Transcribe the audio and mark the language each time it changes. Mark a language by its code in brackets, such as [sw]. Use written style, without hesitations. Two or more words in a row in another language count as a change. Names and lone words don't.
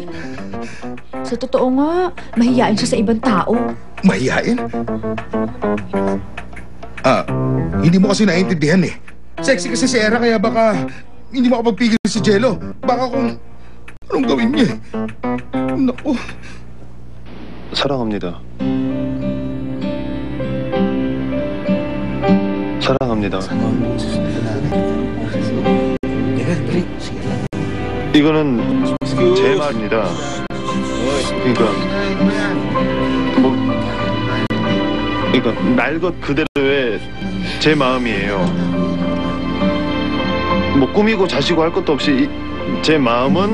[tl] Sa totoo nga, mahiyain siya sa ibang tao. Mahiyain? Hindi mo kasi naiintindihan eh. Sexy kasi si Era, kaya baka hindi makapagpigil si Jello. Baka kung anong gawin niya. Naku. [ko] 사랑합니다. 사랑합니다. 이거는 제 말입니다. 그러니까 날 것 그대로의 제 마음이에요. 뭐 꾸미고 자시고 할 것도 없이 제 마음은